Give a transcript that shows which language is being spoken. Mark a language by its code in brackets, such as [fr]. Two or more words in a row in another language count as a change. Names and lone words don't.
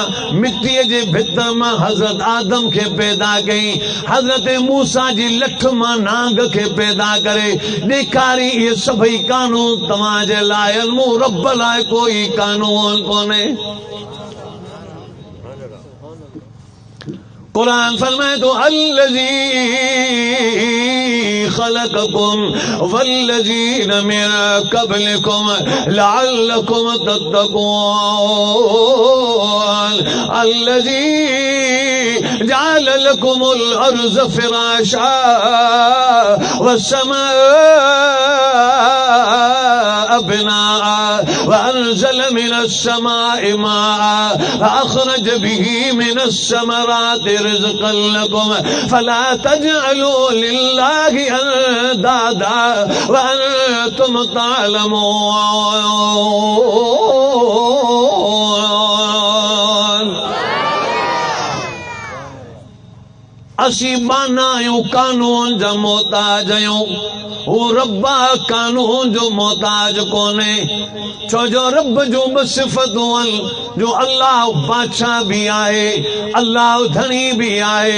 [sd] मिटीअ जे भितर मां हज़रत आदम खे पैदा कई, हज़रत मूसा जी लठ मां नांग खे पैदा करे ॾेखारी। इहे सभई कानून तव्हां जे लाइ, मूं रब लाइ कोई कानून कोन्हे। कुरान फरमाए तो [ar] الذي خلقكم والذين من قبلكم لعلكم تتقون الذي جعل لكم الأرض فراشا والسماء بناء وأنزل من السماء ماء فأخرج به من الثمرات رزقا لكم فلا تجعلوا لله أندادا وأنتم تعلمون. [sd] असी बाना आहियूं, कानून जा मोहताज आहियूं। वो रब्बा कानून जो मोहताज कोने, छो जो रब जो ब सिफ़तूं आहिनि, जो अल्लाह बादशाह भी आहे, अल्लाह धनी भी आहे।